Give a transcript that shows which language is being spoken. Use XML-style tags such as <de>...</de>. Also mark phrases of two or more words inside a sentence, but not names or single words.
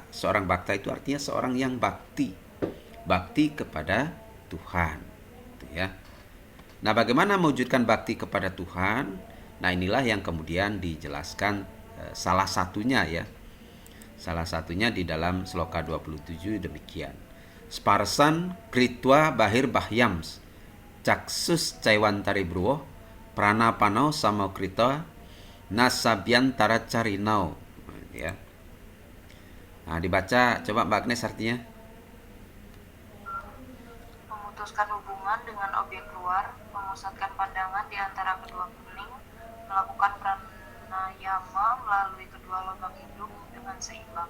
<id>Seorang bakta itu artinya seorang yang bakti. Bakti kepada Tuhan. Gitu ya. Nah, bagaimana mewujudkan bakti kepada Tuhan? Nah, inilah yang kemudian dijelaskan salah satunya ya. Salah satunya di dalam sloka 27 demikian.</id> <sa>Sparsan kritwa bahir bahyams caksus caiwantari bruwo prana panau sama krita nasabyan taracarinau ya.</sa> <id>Nah, dibaca coba Mbak Agnes artinya. Memutuskan hubungan dengan objek luar, memusatkan pandangan di antara kedua kening, melakukan pranayama melalui kedua lubang hidung dengan seimbang.</id>